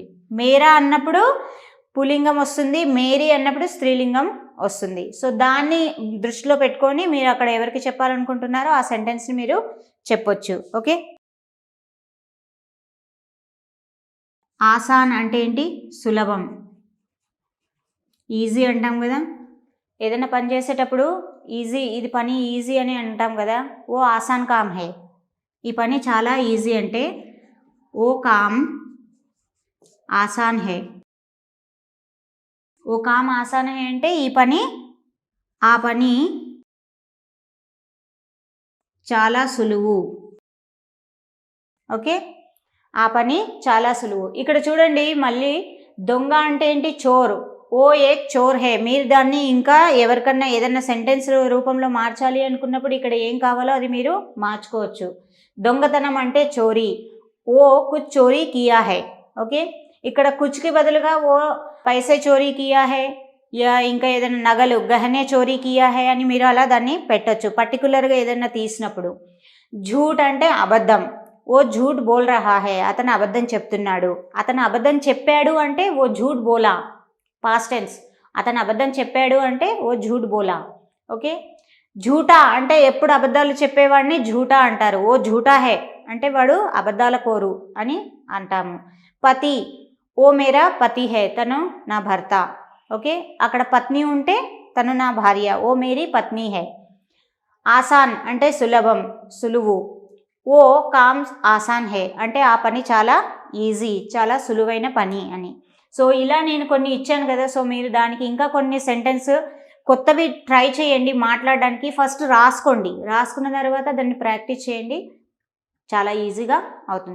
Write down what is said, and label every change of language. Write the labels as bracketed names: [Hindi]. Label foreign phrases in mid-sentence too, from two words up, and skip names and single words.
[Telugu] మేరా అన్నప్పుడు పుల్లింగం వస్తుంది, మేరీ అన్నప్పుడు స్త్రీలింగం వస్తుంది. సో దాన్ని దృష్టిలో పెట్టుకొని మీరు అక్కడ ఎవరికి చెప్పాలనుకుంటున్నారో ఆ సెంటెన్స్ని మీరు చెప్పొచ్చు. ఓకే, ఆసాన్ అంటే ఏంటి? సులభం, ఈజీ అంటాం కదా. ఏదైనా పని చేసేటప్పుడు ఈజీ, ఇది పని ఈజీ అని అంటాం కదా. [Hindi] वो आसान काम है, [Telugu] ఈ పని చాలా ఈజీ అంటే [Hindi] वो काम आसान है. वो काम आसान है [Telugu] అంటే ఈ పని, ఆ పని చాలా సులువు. ఓకే, ఆ పని చాలా సులువు. ఇక్కడ చూడండి మళ్ళీ దొంగ అంటే ఏంటి? చోర్. [Hindi] वो एक चोर है. [Telugu] మీరు దాన్ని ఇంకా ఎవరికన్నా ఏదన్నా సెంటెన్స్ రూపంలో మార్చాలి అనుకున్నప్పుడు ఇక్కడ ఏం కావాలో అది మీరు మార్చుకోవచ్చు. దొంగతనం అంటే చోరీ, [Hindi] वो कुछ चोरी किया है. [Telugu] ఓకే, ఇక్కడ కుచ్కి బదులుగా [Hindi] वो पैसे चोरी किया है, [Telugu] యా ఇంకా ఏదైనా నగలు [Hindi] गहने चोरी किया है [Telugu] అని మీరు అలా దాన్ని పెట్టచ్చు పర్టికులర్గా ఏదైనా తీసినప్పుడు. झूठ అంటే అబద్ధం, [Hindi] वो झूठ बोल रहा है, [Telugu] అతను అబద్ధం చెప్తున్నాడు. అతను అబద్ధం చెప్పాడు అంటే [Hindi] वो झूठ बोला, [English] past tense. [Telugu] అతను అబద్ధం చెప్పాడు అంటే [Hindi] वो झूठ बोला. [Telugu] ఓకే, झूठा అంటే ఎప్పుడు అబద్ధాలు చెప్పేవాడిని झूठा అంటారు. [Hindi] वो झूठा है [Telugu] అంటే వాడు అబద్ధాల కోరు అని అంటాము. [Hindi] पति, वो मेरा पति है, [Telugu] తను నా భర్త. ఓకే, అక్కడ పత్ని ఉంటే తను నా భార్య, [Hindi] वो मेरी पत्नी है. [Telugu] ఆసాన్ అంటే సులభం, సులువు. [Hindi] वो काम आसान है [Telugu] అంటే ఆ పని చాలా ఈజీ, చాలా సులువైన పని అని. సో ఇలా నేను కొన్ని ఇచ్చాను కదా, సో మీరు దానికి ఇంకా కొన్ని సెంటెన్స్ కొత్తవి ట్రై చేయండి మాట్లాడడానికి. ఫస్ట్ రాసుకోండి, రాసుకున్న తర్వాత దాన్ని ప్రాక్టీస్ చేయండి, చాలా ఈజీగా అవుతుంది.